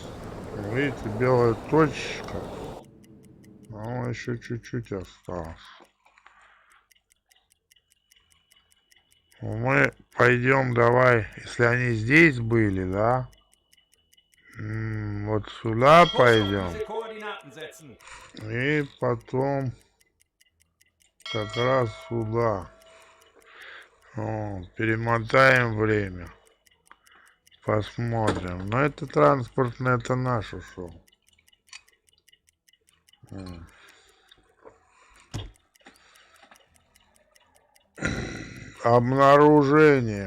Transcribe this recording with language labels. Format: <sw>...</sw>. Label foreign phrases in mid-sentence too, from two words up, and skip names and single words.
<ru>Видите, белая точка. Нам еще чуть-чуть осталось. Мы пойдем, давай, если они здесь были, да? Вот сюда</ru> <de>Kurs auf</de> <ru>пойдем.</ru> <de>diese Koordinaten setzen.</de> <ru>И потом как раз сюда. Вот, перемотаем время. Посмотрим. Но это транспортный, это наш ушел. Обнаружение.</ru>